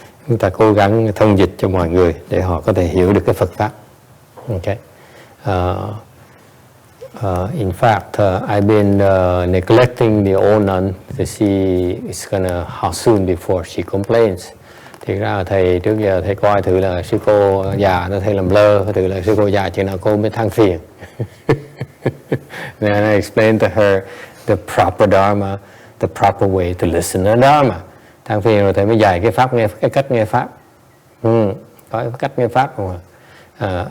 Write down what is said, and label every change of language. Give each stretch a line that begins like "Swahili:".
Vietnamese: Chúng ta cố gắng thông dịch cho mọi người để họ có thể hiểu được cái Phật pháp.
English: Okay. In fact, I've been neglecting the old nun to see how soon before she complains.
Vietnamese: Thì ra thầy trước giờ thầy coi thử là sư cô già nó thầy làm lơ, thử là sư cô già chừng nào cô mới than phiền.
English: Then I explained to her the proper Dharma, the proper way to listen to Dharma.
Vietnamese: Than phiền rồi thầy mới dạy cái pháp nghe, cái cách nghe pháp. Có cái cách nghe pháp không ạ?